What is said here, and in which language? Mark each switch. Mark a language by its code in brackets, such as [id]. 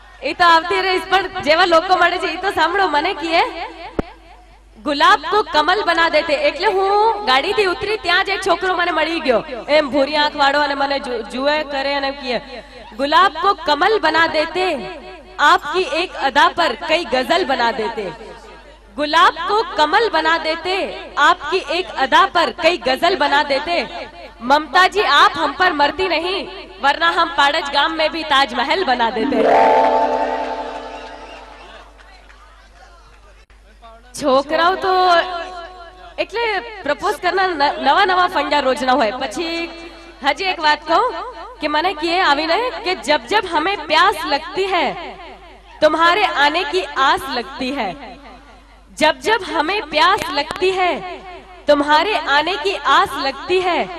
[gu] એ તો આવતી રહીશ, પણ જેવા લોકો મળે છે એ તો સાંભળો. મને કહે [hi] ગુલાબ કો કમલ બના દેતે, [gu] એટલે હું ગાડીથી ઉતરી ત્યાં જ એક છોકરો મને મળી ગયો, એમ ભૂરી આંખ વાળો, અને મને જુએ કરે અને કહે [hi] गुलाब को कमल बना देते, आपकी एक अदा पर कई गजल बना देते. गुलाब को कमल बना देते, आपकी एक अदा पर कई गजल बना देते. ममता जी आप हम पर मरती नहीं, वरना हम पाड़ज गाम में भी ताजमहल बना देते. [gu] છોકરાઓ તો એટલે પ્રપોઝ કરનાર નવા નવા ફંડા રોજના હોય. પછી હજી એક વાત કહું [hi] कि मैंने किए आविने कि जब जब हमें प्यास लगती है तुम्हारे आने की आस लगती है. जब जब हमें प्यास लगती है तुम्हारे आने की आस लगती है.